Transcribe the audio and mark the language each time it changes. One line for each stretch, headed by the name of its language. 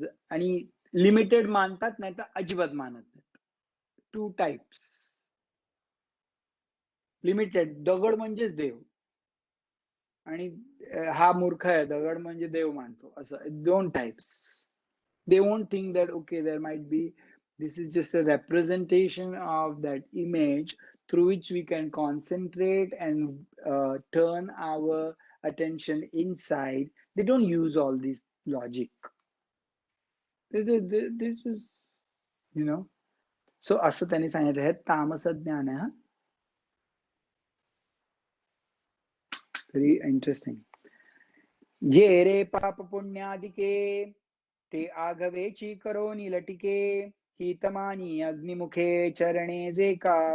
Marathi: आणि लिमिटेड मानतात नाही तर अजिबात मानत नाहीत. 2 टाइप्स. लिमिटेड दगड म्हणजेच देव आणि हा मूर्ख आहे, दगड म्हणजे देव मानतो. असं 2 types.
English: They won't think that okay, there might be this is just a representation of that image through which we can concentrate and turn our attention inside. They don't use all this logic. This is, you know.
Marathi: So असं त्यांनी सांगितलं हे तामस ज्ञान आहे.
English: Very interesting.
Marathi: ये रे पाप पुण्यादिके, ते आघवेची करोनी लटिके, हितमानी अग्निमुखे चरणे जे का.